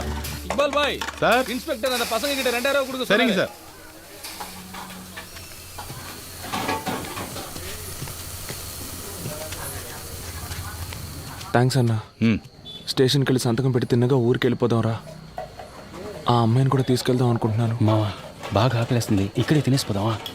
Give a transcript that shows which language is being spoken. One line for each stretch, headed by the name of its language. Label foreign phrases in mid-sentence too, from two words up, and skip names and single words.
Tamil: இக்பால் பாய் சார். இன்ஸ்பெக்டர் அந்த பசங்க கிட்ட 2000 கொடுக்க சரிங்க சொன்னாங்க. சார்.
Telugu: థ్యాంక్స్ అన్నా. స్టేషన్కి వెళ్ళి సంతకం పెట్టి తిన్నగా ఊరికి వెళ్ళిపోదాం రా. ఆ అమ్మాయిని కూడా తీసుకెళ్దాం అనుకుంటున్నాను. మావా బాగా ఆకలేస్తుంది, ఇక్కడే తినేసిపోదామా?